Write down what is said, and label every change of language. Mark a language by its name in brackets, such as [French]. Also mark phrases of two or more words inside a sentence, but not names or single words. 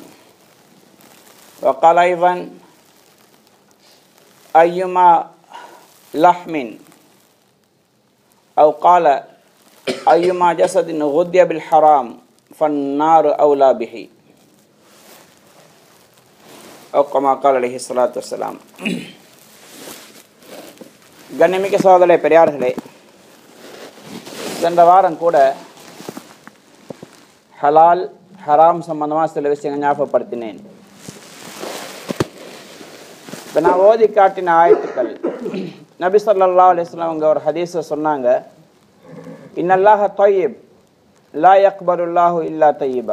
[Arabic] وقال أيضا أيما لحم أو قال أيما جسد غذي بالحرام فالنار أولى به أو كما قال عليه الصلاة والسلام. [Tamil] கண்ணியமிக்க சகோதரர்களே, பெரியார்களே, சென்ற வாரம் கூட ஹலால் ஹராம் சம்பந்தமாக சில விஷயங்கள் ஞாபகப்படுத்தினேன். இப்போ நான் ஓதி காட்டின ஆயத்துக்கள் நபி [Arabic] صلى الله عليه وسلم [Tamil] அவங்க ஒரு ஹதீஸை சொன்னாங்க, [Arabic] إن الله طيب لا يقبل الله إلا طيبا.